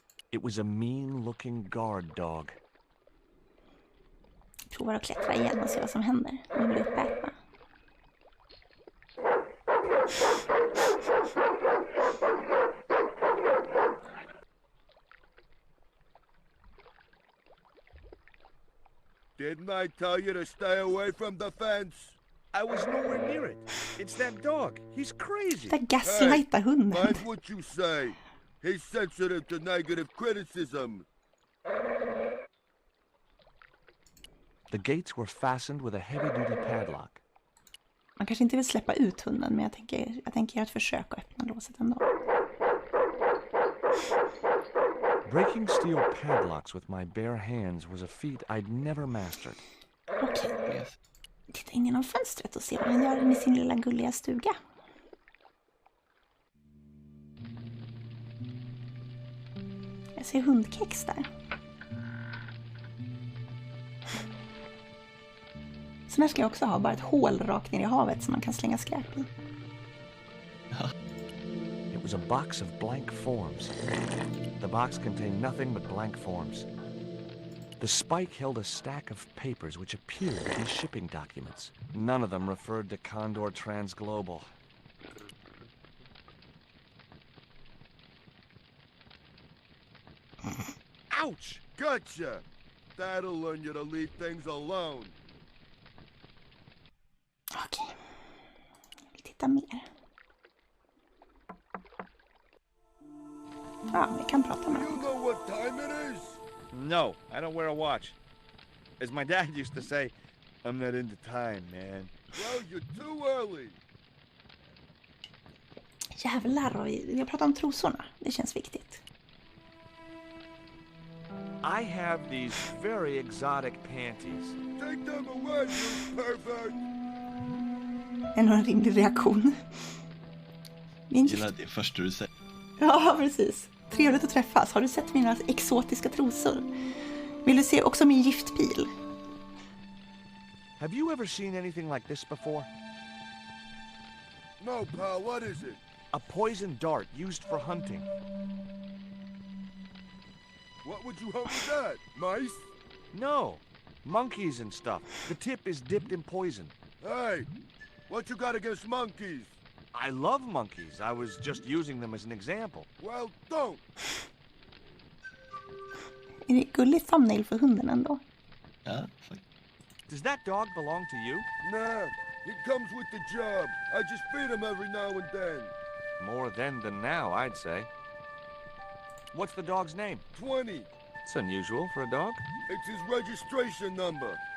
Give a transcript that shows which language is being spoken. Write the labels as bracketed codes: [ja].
[en] It was a mean-looking guard dog. [sv] Provar att klättra igen och se vad som händer. Nu blir uppätna. [en] Didn't I tell you to stay away from the fence? I was nowhere near it. It's that dog. He's crazy. [sv] Det gaslightar hunden. [en] Mind what you say. He's sensitive to negative criticism. The gates were fastened with a heavy-duty padlock. [sv] Man kanske inte vill släppa ut hunden, men jag tänker göra ett försök att öppna låset ändå. [en] Breaking steel padlocks with my bare hands was a feat I'd never mastered. [sv] Okej. Titta in genom fönstret och se vad han gör i sin lilla gulliga stuga. Jag ser hundkex där. Så här ska jag också ha, bara ett hål rakt ner i havet som man kan slänga skräp i. [en] It was a box of blank forms. The box contained nothing but blank forms. The spike held a stack of papers which appeared to be shipping documents. None of them referred to Condor Transglobal. Ouch! Gotcha! That'll learn you to leave things alone. [sv] Okej. Vi tittar mer. Ja, vi kan prata med [en] You [sv] honom. [en] know what time it is? No, I don't wear a watch. As my dad used to say, I'm not into time, man. Well, you're too early. [sv] Jävlar, och vi pratar om trosorna. Det känns viktigt. [en] I have these very exotic panties. Take them away, you pervert! [sv] En rimlig reaktion. Gillar det första du säger. Ja, precis. Trevligt att träffas. Har du sett mina exotiska trosor? Vill du se också min giftpil? [en] Have you ever seen anything like this before? No, pal, what is it? A poison dart used for hunting. What would you hunt with that? Mice? No, monkeys and stuff. The tip is dipped in poison. Hey, what you got against monkeys? I love monkeys. I was just using them as an example. Well, don't. [sv] Är det gulligt thumbnail för hunden ändå? Ja, [en] Does that dog belong to you? Nah, he comes with the job. I just feed him every now and then. More then than now, I'd say. What's the dog's name? 20. It's unusual for a dog. It's his registration number.